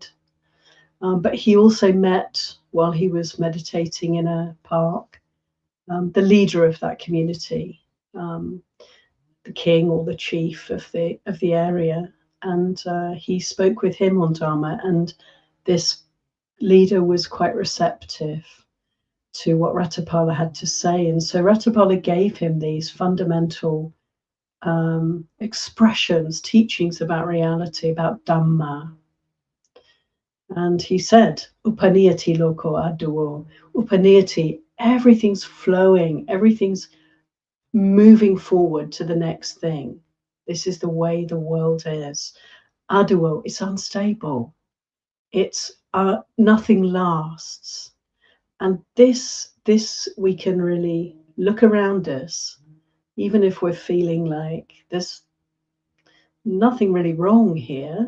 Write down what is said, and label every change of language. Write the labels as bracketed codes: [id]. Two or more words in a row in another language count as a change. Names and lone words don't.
[en] But he also met, while he was meditating in a park, the leader of that community, the king or the chief of the area, and he spoke with him on Dhamma, and this leader was quite receptive to what Ratapala had to say. And so Ratapala gave him these fundamental expressions, teachings about reality, about Dhamma. And he said, [pi] Upaniyati loko aduo. [en] Upaniyati, everything's flowing, everything's moving forward to the next thing. This is the way the world is. Aduo, it's unstable. It's nothing lasts. And this we can really look around us, even if we're feeling like there's nothing really wrong here.